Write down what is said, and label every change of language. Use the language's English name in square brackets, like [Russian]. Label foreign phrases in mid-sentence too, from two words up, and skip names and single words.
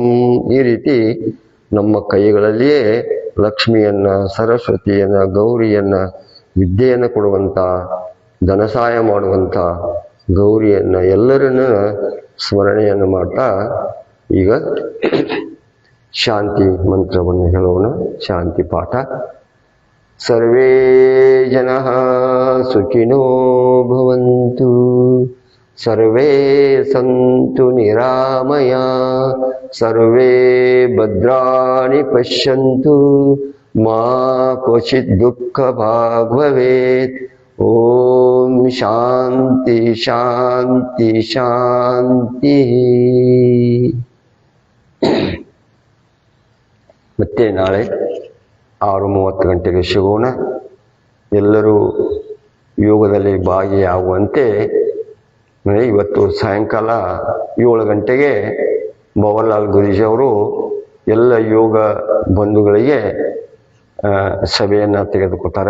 [Kannada] ಈ ರೀತಿ ನಮ್ಮ ಕೈಗಳಲ್ಲಿಯೇ ಲಕ್ಷ್ಮಿಯನ್ನ, ಸರಸ್ವತಿಯನ್ನ, ಗೌರಿಯನ್ನ, ವಿದ್ಯೆಯನ್ನು ಕೊಡುವಂಥ, ಧನ ಸಹಾಯ ಮಾಡುವಂಥ ಗೌರಿಯನ್ನ ಎಲ್ಲರನ್ನ ಸ್ಮರಣೆಯನ್ನು ಮಾಡ್ತಾ ಈಗ ಶಾಂತಿ ಮಂತ್ರವನ್ನು ಹೇಳೋಣ. ಶಾಂತಿ ಪಾಠ. [Sanskrit] ಸರ್ವೇ ಜನಃ ಸುಖಿನೋ ಭವಂತು, ಸರ್ವೇ ಸಂತು ನಿರಾಮಯ, ಸರ್ವೇ ಭದ್ರಾಣಿ ಪಶ್ಯಂತು, ಮಾ ಕ್ವಚಿತ್ ದುಃಖ ಭಾಗ್ ಭವೇತ್. ಓಂ ಶಾಂತಿ ಶಾಂತಿ ಶಾಂತಿ. [Kannada] ಮತ್ತೆ ನಾಳೆ 6:30 ಗಂಟೆಗೆ ಸಿಗೋಣ. ಎಲ್ಲರೂ ಯೋಗದಲ್ಲಿ ಭಾಗಿಯಾಗುವಂತೆ ಇವತ್ತು ಸಾಯಂಕಾಲ 7 ಗಂಟೆಗೆ ಭವನ್ಲಾಲ್ ಗುರೂಜಿ ಅವರು ಎಲ್ಲ ಯೋಗ ಬಂಧುಗಳಿಗೆ ಸಭೆಯನ್ನು ತೆಗೆದುಕೊಳ್ತಾರೆ.